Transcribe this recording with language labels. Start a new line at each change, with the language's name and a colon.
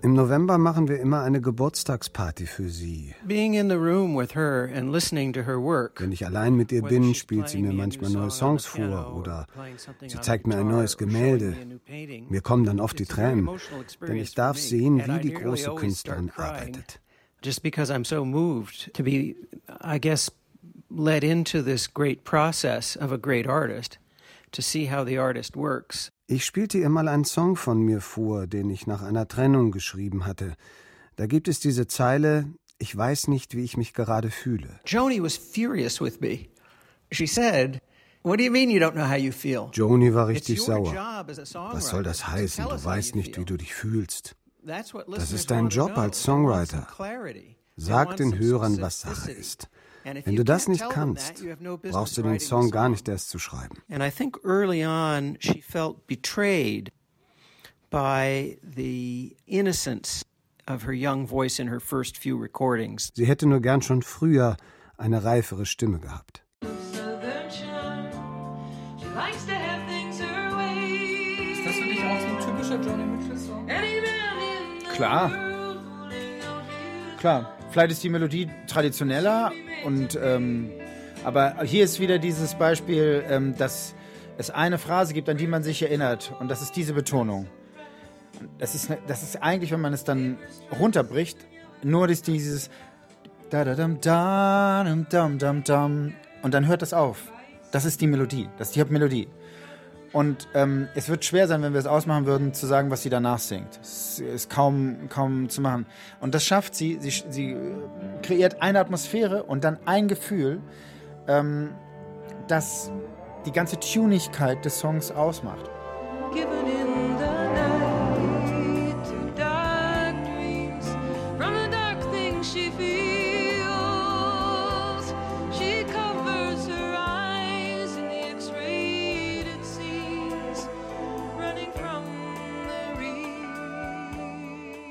German: Im November machen wir immer eine Geburtstagsparty für sie.
English: Being in the room with her and listening to her work.
German: Wenn ich allein mit ihr bin, spielt sie mir manchmal neue Songs vor oder sie zeigt mir ein neues Gemälde. Mir kommen dann oft die Tränen, denn ich darf sehen, wie die große Künstlerin arbeitet.
English: Just because I'm so moved to be, I guess, led into this great process of a great artist, to see how the artist works.
German: Ich spielte ihr mal einen Song von mir vor, den ich nach einer Trennung geschrieben hatte. Da gibt es diese Zeile, ich weiß nicht, wie ich mich gerade fühle.
English: Joni was furious with me. She said, what do you mean you don't know how you feel?
German: Joni war richtig sauer. Was soll das heißen? Du weißt nicht, wie du dich fühlst. Das ist dein Job als Songwriter. Sag den Hörern, was Sache ist. Wenn du das nicht kannst, brauchst du den Song gar nicht erst zu schreiben.
English: And I think early on she felt betrayed by the innocence of her young voice in her first few recordings.
German: Sie hätte nur gern schon früher eine reifere Stimme gehabt. Klar. Vielleicht ist die Melodie traditioneller, und aber hier ist wieder dieses Beispiel, dass es eine Phrase gibt, an die man sich erinnert. Und das ist diese Betonung. Das ist eigentlich, wenn man es dann runterbricht, nur dieses da-da-dam-da-dam-dam-dam. Und dann hört das auf. Das ist die Melodie. Das ist die Hauptmelodie. Und es wird schwer sein, wenn wir es ausmachen würden, zu sagen, was sie danach singt. Es ist kaum zu machen. Und das schafft sie. Sie kreiert eine Atmosphäre und dann ein Gefühl, das die ganze Tunigkeit des Songs ausmacht.
English: Given in the night to dark dreams, from the dark things she feels, she covers her eyes in the x-rated scenes, running from the real.